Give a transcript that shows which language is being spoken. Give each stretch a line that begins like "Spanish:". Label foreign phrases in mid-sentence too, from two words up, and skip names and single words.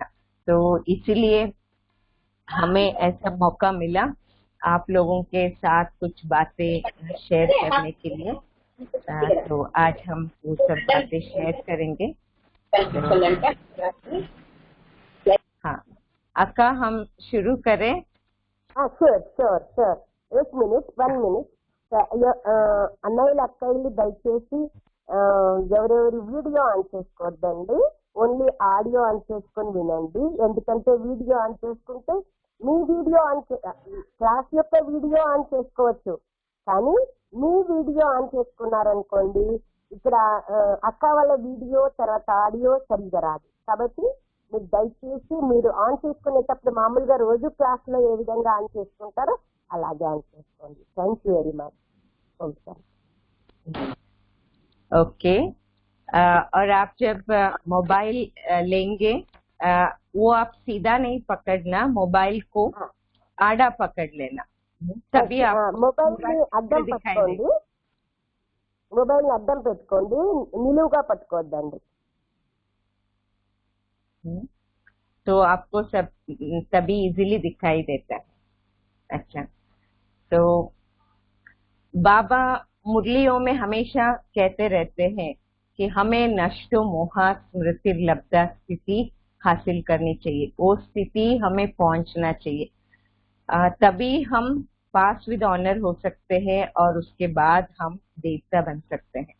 Hindi: तो इसीलिए हमें ऐसा मौका मिला आप लोगों के साथ कुछ बातें शेयर करने के लिए। तो आज हम वो सब बातें शेयर करेंगे। हाँ अक्का, हम शुरू करें?
English: sure sure sure, 1 minute 1 minute.
Telugu: అన్నయ్యలు అక్కయ్యలు దయచేసి ఎవరెవరి
English: video on
Telugu: చేసుకోవద్దండి,
English: only audio on
Telugu: చేసుకొని వినండి. ఎందుకంటే
English: video on
Telugu: చేసుకుంటే మీ
English: video class
Telugu: యొక్క
English: video on
Telugu: చేసుకోవచ్చు, కానీ మీ
English: video on
Telugu: చేసుకున్నారనుకోండి ఇక్కడ అక్క వాళ్ళ వీడియో తర్వాత ఆడియో సరిగ్గా రాదు. కాబట్టి మీరు దయచేసి మీరు ఆన్ చేసుకునేటప్పుడు మామూలుగా రోజు క్లాస్ లో ఏ విధంగా ఆన్ చేసుకుంటారో అలాగే ఆన్ చేసుకోండి.
English: thank you very much.
Hindi: ओके। और आप जब मोबाइल लेंगे वो आप सीधा नहीं पकड़ना, मोबाइल को आड़ा पकड़ लेना, तभी आप
Telugu: మొబైల్ అద్దం పెట్టుకోండి, మొబైల్ అద్దం పెట్టుకోండి, నిలువుగా పట్టుకోవద్దండి.
Hindi: तो आपको सब तभी इजीली दिखाई देता है। अच्छा, तो बाबा मुरलियों में हमेशा कहते रहते हैं कि हमें
Sanskrit: नष्टो मोहा स्मृतिर्लब्धा
Hindi: स्थिति हासिल करनी चाहिए, वो स्थिति हमें पहुंचना चाहिए, तभी हम
English: pass with honour
Hindi: हो सकते हैं और उसके बाद हम देवता बन सकते हैं।